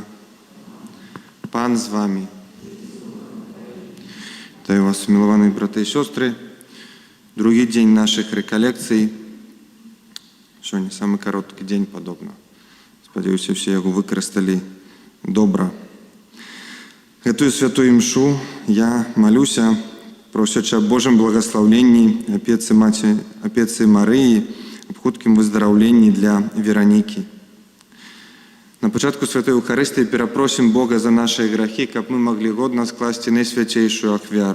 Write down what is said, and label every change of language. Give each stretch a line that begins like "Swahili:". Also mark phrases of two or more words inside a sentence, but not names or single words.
Ukrainian: Пан з вами. Вітаю вас, миловані брати і сестри. Другий день наших реколекцій. Сьогодні самий короткий день, подобно. Сподіваюся, всі його використали добре.
Belarusian: Гэтую святую імшу я молюся, просячи о Божім благословенні, опеці Марії, об хуткім виздоровленні для Вероніки.
Ukrainian: На початку Святої Євхаристії перепросим Бога за наші грехи, щоб ми могли годно скласти найсвятейшую ахвяру.